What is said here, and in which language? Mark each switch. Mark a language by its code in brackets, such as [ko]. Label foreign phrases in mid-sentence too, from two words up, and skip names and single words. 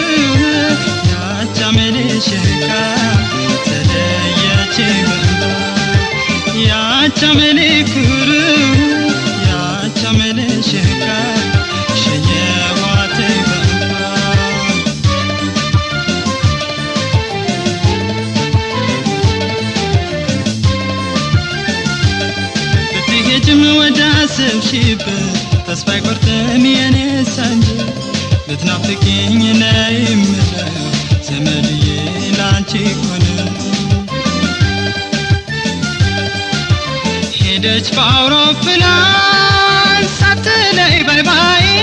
[am] ya chamele sheka tele ya chibaba ya chamele kuru ya chamele sheka sheye wate baba ብትሄጂም ወደ አሰብሽበት ተስፋ አይቆርጥም የኔ ሳንጂ ልትናፍቂኝ ነይ የምለው ዘመድዬ ላንቺ ሆነ ሄደች በአውሮፕላን ሳትለይ [en] bye bye